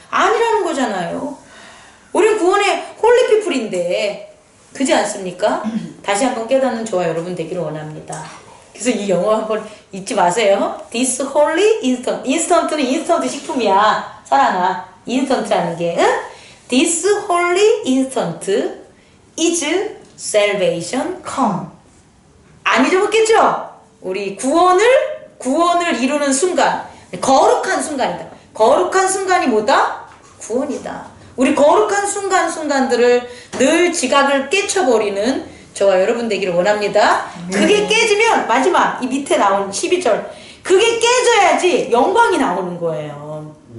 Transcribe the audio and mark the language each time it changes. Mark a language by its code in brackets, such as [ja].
[ko] 아니라는 거잖아요. 우리는 구원의 홀리피플인데 그지 않습니까? 다시 한번 깨닫는 저와 여러분 되기를 원합니다. 그래서 이 영어 한번 잊지 마세요. [en] This holy instant. [ko] 인스턴트는 인스턴트 식품이야. 사랑아. 인스턴트라는 게. 응? [en] This holy instant is salvation come. [ko] 안 잊어먹겠죠? 우리 구원을 이루는 순간. 거룩한 순간이다. 거룩한 순간이 뭐다? 구원이다. 우리 거룩한 순간들을 늘 지각을 깨쳐버리는 저와 여러분 되기를 원합니다. 그게 깨지면 마지막 이 밑에 나온 12절 그게 깨져야지 영광이 나오는 거예요.